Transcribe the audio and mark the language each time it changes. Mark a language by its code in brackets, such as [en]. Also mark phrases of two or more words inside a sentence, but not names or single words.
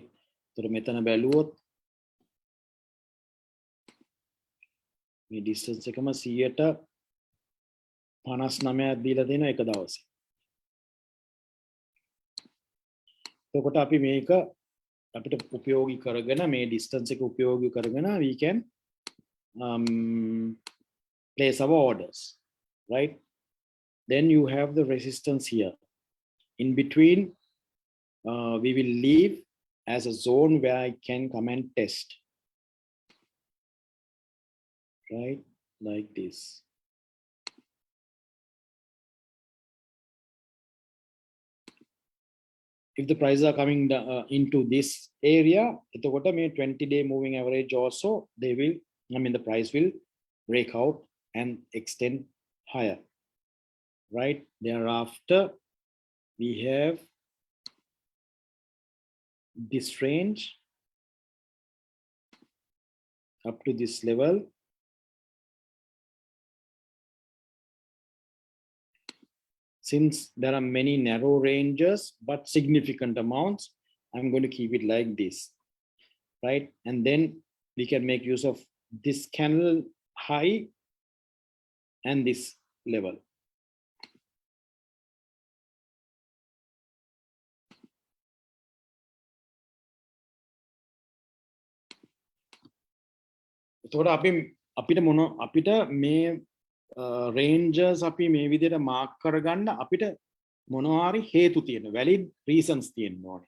[si] ඒත් මෙතන බැලුවොත් මේ distance එකම 59ක් දීලා දෙනවා එක දවසේ. එතකොට අපි මේක අපිට උපයෝගී කරගෙන මේ distance එක උපයෝගී කරගෙන [en] we can place our orders, right? Then you have the resistance here. In between, we will leave as a zone where I can come and test, right? Like this. If the prices are coming into this area, [si] එතකොට මේ [en] 20-day moving average also the price will break out and extend higher, right? Thereafter, we have this range up to this level. Since there are many narrow ranges but significant amounts, I'm going to keep it like this, right? And then we can make use of this candle high and this level. [si] එතකොට අපිට මේ ranges අපි මේ විදිහට mark කරගන්න අපිට මොනවා හරි හේතු තියෙනවා, [en] valid reasons [si] තියෙන්න ඕනේ.